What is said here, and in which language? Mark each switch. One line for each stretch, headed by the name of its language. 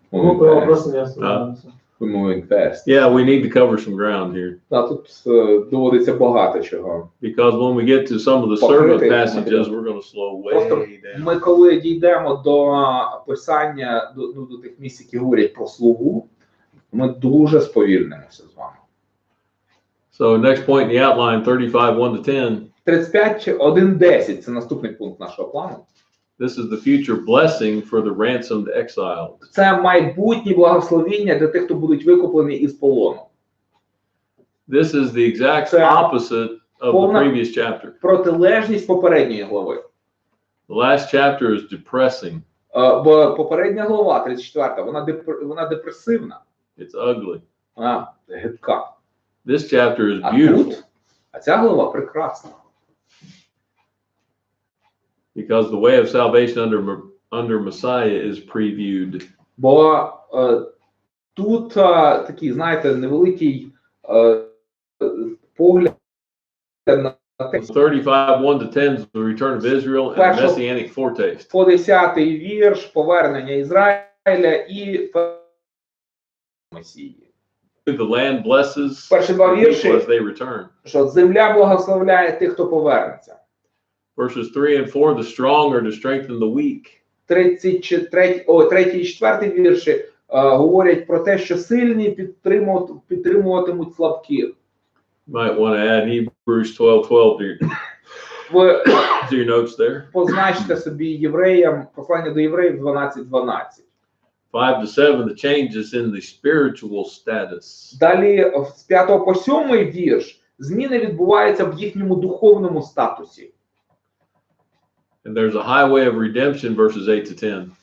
Russian: Глупые вопросы не останутся.
English: Yeah, we need to cover some ground here.
Ukrainian: Тут доводиться багато чого.
English: Because when we get to some of the sermon passages, we're going to slow way down.
Ukrainian: Ми коли дійдемо до писання, до тих місць, які говорять про слугу, ми дуже сповільнимося з вами.
English: So next point in the outline, 35:1-10.
Ukrainian: 35:1-10 – це наступний пункт нашого плану.
English: This is the future blessing for the ransomed exiles.
Ukrainian: Це майбутнє благословіння для тих, хто будуть викуплені із полону.
English: This is the exact opposite of the previous chapter.
Ukrainian: Протилежність попередньої глави.
English: The last chapter is depressing.
Ukrainian: Бо попередня глава, 34, вона депресивна.
English: It's ugly.
Ukrainian: Гидка.
English: This chapter is beautiful.
Ukrainian: А ця глава прекрасна.
English: Because the way of salvation under Messiah is previewed.
Ukrainian: Бо тут такий, знаєте, невеликий погляд на
English: 35:1-10 is the return of Israel and the messianic foretaste.
Ukrainian: По 10-й вірш повернення Ізраїля і Месії.
English: The land blesses
Ukrainian: Перші два вірші,
English: as they return.
Ukrainian: що земля благословляє тих, хто повернеться.
English: Verses 3 and 4, the strong are to strengthen the weak.
Ukrainian: 3 і 4 вірші говорять про те, що сильні підтримуватимуть слабких.
English: Might want to add Hebrews 12:12 to your notes there.
Ukrainian: Позначте собі євреям, послання до євреїв 12:12.
English: 5-7, the changes in the spiritual status.
Ukrainian: Далі з 5 по 7 вірш зміни відбуваються в їхньому духовному статусі.
English: And there's a highway of redemption, verses 8-10.